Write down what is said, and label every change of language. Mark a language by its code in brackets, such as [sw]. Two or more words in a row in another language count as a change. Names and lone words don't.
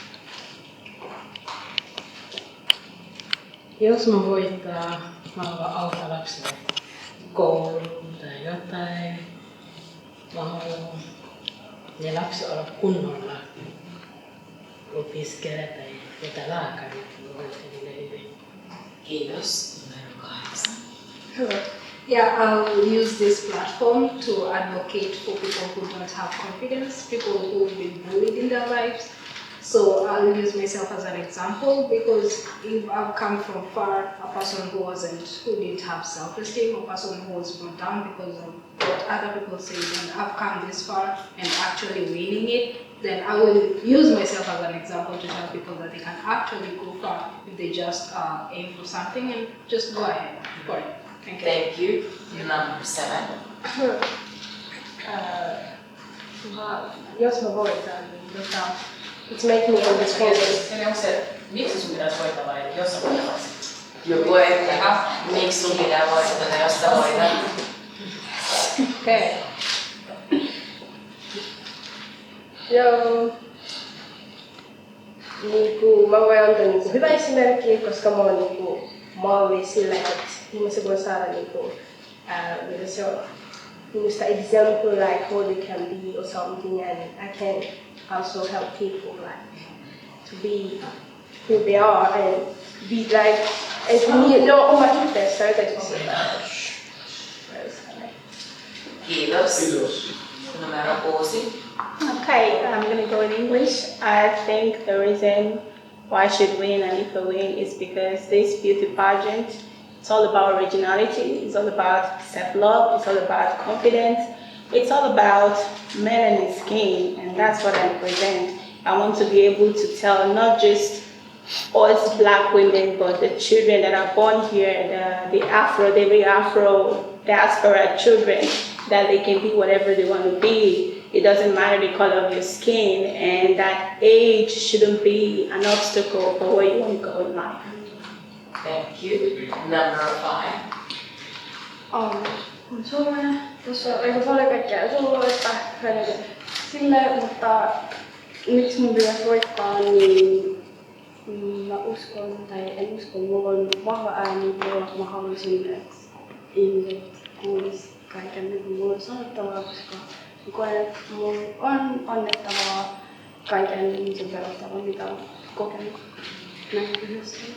[fi] Jos mä voittaa, mä haluan auttaa lapsille kouluun tai jotain. Mä haluan ne lapset olla kunnolla opiskella tai jotain lääkäriä, että mä voitan niille hyvin. Kiitos. Numero 8. [en] Hello. Yeah, I'll use this platform to advocate for people who don't have confidence, people who've been bullied in their lives. So I'll use myself as an example because if I've come from far, a person who didn't have self-esteem, a person who was brought down because of what other people say, and I've come this far and actually winning it, then I will use myself as an example to tell people that they can actually go far if they just aim for something and just go ahead for it. Thank you. Thank you. Number 7. [fi] Jos mä voitan, niin [en] it's make me understand. [fi] Eli onko se, miksi sun pitäisi voittaa vai jos sä voittaisit? Joku ei tehdä. Miksi sun pitää voittaa, jos sä voitat? Okei. Joo. Mä voin antaa hyvä esimerkki, koska mä oon malli sille, että ihmiset voi saada mitä se on, minusta [en] example like how they can be or something, and I can also help people like to be who they are and be like, [fi] että ne on omat itseessä jotenkin sitä. Kiitos. Numero 6. [en] Okay, I'm going to go in English. I think the reason why I should win and if I win is because this beauty pageant, it's all about originality, it's all about self-love, it's all about confidence, it's all about melanin skin, and that's what I present. I want to be able to tell not just us black women, but the children that are born here, the Afro Diaspora children, that they can be whatever they want to be. It doesn't matter the color of your skin, and that age shouldn't be an obstacle for where you want to go in life. Thank you. Number 5. [fi] Suomena. Tuossa on aika paljon kaikkea suloista silleen, mutta miksi mun pitäisi voittaa, niin mä uskon, tai en usko, mulla on vahva ääni, jolla mä haluaisin, että ihmiset kuulis kaiken, mitä mulla on sanottavaa, koska mä koen, että mulla on annettavaa kaiken ihmisen perustavaa, mitä on kokenut näin yhdessä.